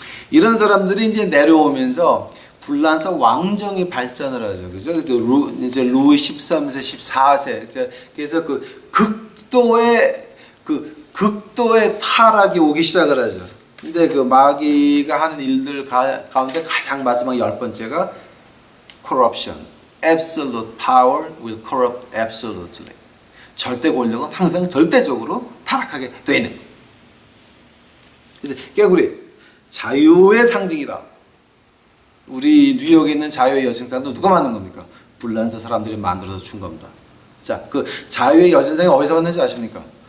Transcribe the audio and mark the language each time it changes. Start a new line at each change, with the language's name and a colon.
Korean: 이런 사람들이 이제 내려오면서 불란서 왕정이 발전을 하죠. 그죠? 이제 루이 13세, 14세. 그래서 극도의 타락이 오기 시작을 하죠. 근데 그 마귀가 하는 일들 가운데 가장 마지막 10번째가 corruption.
English: Absolute power will corrupt absolutely.
Korean: 절대 권력은 항상 절대적으로 타락하게 되는 거예요. 그래서 깨구리 자유의 상징이다. 우리 뉴욕에 있는 자유의 여신상도 누가 만든 겁니까? 불란서 사람들이 만들어서 준 겁니다. 자, 그 자유의 여신상이 어디서 왔는지 아십니까?